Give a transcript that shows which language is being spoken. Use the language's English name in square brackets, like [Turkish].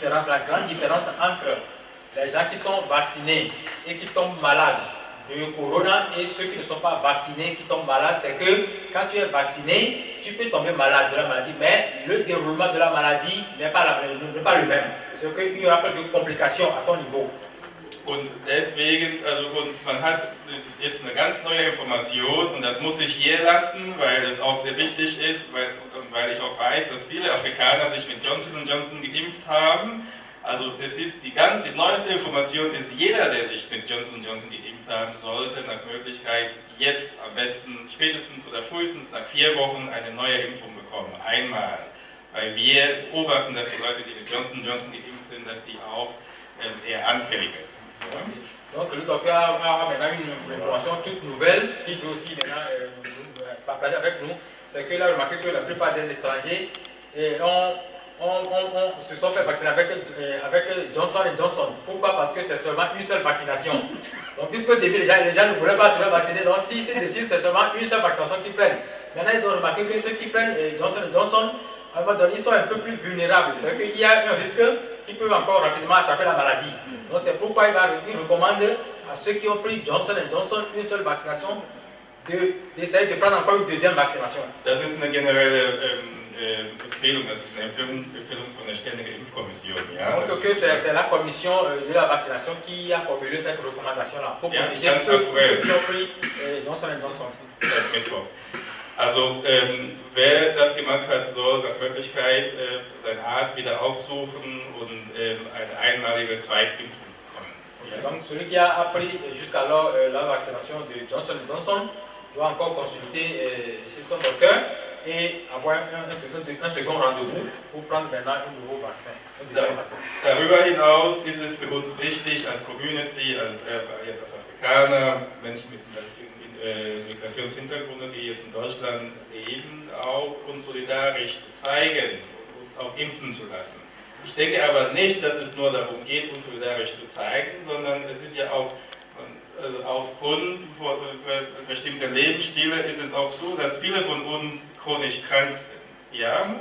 [French] La grande différence entre les gens qui sont vaccinés et qui tombent malades de corona et ceux qui ne sont pas vaccinés qui tombent malades, c'est que quand tu es vacciné, tu peux tomber malade de la maladie, mais le déroulement de la maladie n'est pas le même. C'est qu'il y aura plus de complications à ton niveau. [German] Und deswegen, man hat, das ist jetzt eine ganz neue Information und das muss ich hier lassen, weil es auch sehr wichtig ist, weil ich auch weiß, dass viele Afrikaner sich mit Johnson & Johnson geimpft haben. Also das ist die neueste Information ist, jeder, der sich mit Johnson & Johnson geimpft haben sollte, nach Möglichkeit jetzt am besten spätestens oder frühestens nach 4 Wochen eine neue Impfung bekommen, einmal. Weil wir beobachten, dass die Leute, die mit Johnson & Johnson geimpft sind, dass die auch eher anfälliger sind. Ja? [French] Donc le docteur a maintenant une information toute nouvelle qu'il doit aussi maintenant partager avec nous. C'est qu'il a remarqué que la plupart des étrangers se sont fait vacciner avec Johnson & Johnson. Pourquoi? Parce que c'est seulement une seule vaccination. Donc puisqu'au début les gens ne voulaient pas se faire vacciner, donc s'ils se décident, c'est seulement une seule vaccination qu'ils prennent. Maintenant ils ont remarqué que ceux qui prennent Johnson & Johnson, à un moment donné, ils sont un peu plus vulnérables. C'est-à-dire qu'il y a un risque qu'ils peuvent encore rapidement attraper la maladie. Donc c'est pourquoi il recommande à ceux qui ont pris Johnson & Johnson une seule vaccination d'essayer de prendre encore une deuxième vaccination. [German] Das ist eine generelle Empfehlung, das ist eine Empfehlung von der Ständigen Impfkommission. Ja? [French] Donc c'est la commission de la vaccination qui a formulé cette recommandation-là pour protéger tous ceux qui ont pris Johnson & Johnson. [German] Also wer das gemacht hat, soll nach Möglichkeit seinen Arzt wieder aufsuchen und eine einmalige Zweitimpfung bekommen. [French] Donc celui qui a pris jusqu'alors la vaccination de Johnson & Johnson doit encore consulter son docteur et avoir un second rendez-vous pour prendre maintenant un nouveau vaccin. [German] Darüber hinaus ist es für uns wichtig, als Community, als Afrikaner, Menschen mit Migrationshintergrund, die jetzt in Deutschland leben, auch uns solidarisch zu zeigen und uns auch impfen zu lassen. Ich denke aber nicht, dass es nur darum geht, uns solidarisch zu zeigen, sondern es ist ja auch aufgrund von bestimmter Lebensstile ist es auch so, dass viele von uns chronisch krank sind. Ja?